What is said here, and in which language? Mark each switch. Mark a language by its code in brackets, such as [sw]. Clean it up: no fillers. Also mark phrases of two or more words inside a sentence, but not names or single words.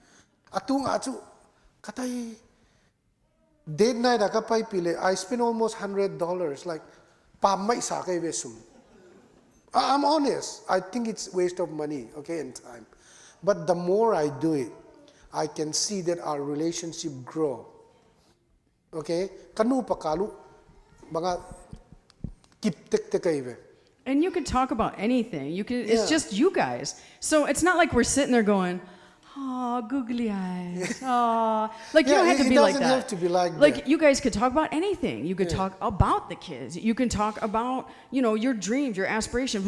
[en] Date night I spend almost $100. Like, I'm honest. I think it's waste of money, okay, and time. But the more I do it, I can see that our relationship grow. Okay? Kanu pakalu mga kiptek tekaive. And you can talk about anything. You can. It's just you guys. So it's not like we're sitting there going, Oh, googly eyes. Oh, like you Yeah, don't have to it be like doesn't that. have to be like Like that. you guys could talk about anything. You could talk about the kids. You can talk about, your dreams, your aspirations.